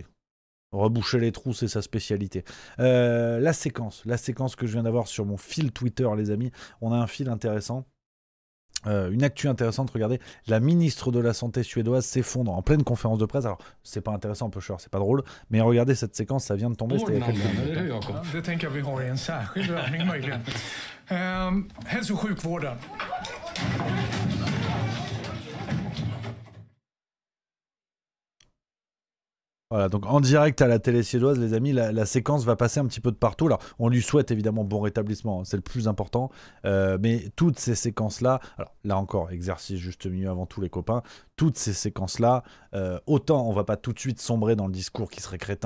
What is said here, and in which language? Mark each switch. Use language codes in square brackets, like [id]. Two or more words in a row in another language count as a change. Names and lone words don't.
[fr] Reboucher les trous, c'est sa spécialité. La séquence que je viens d'avoir sur mon fil Twitter, les amis. On a un fil intéressant. Une actu intéressante, regardez, la ministre de la Santé suédoise s'effondre en pleine conférence de presse. Alors, c'est pas intéressant, Pusher, c'est pas drôle, mais regardez cette séquence, ça vient de tomber. C'était il y a quelques minutes. [sv] Det tänker jag vi har i en särskild övning möjligen. Hälso- och sjukvården. [fr] Voilà, donc en direct à la télé suédoise, les amis, la séquence va passer un petit peu de partout. Alors, on lui souhaite évidemment bon rétablissement, c'est le plus important. Mais toutes ces séquences-là, alors là encore, exercice juste milieu avant tous les copains, toutes ces séquences-là, autant on va pas tout de suite sombrer dans le discours qui serait crétin.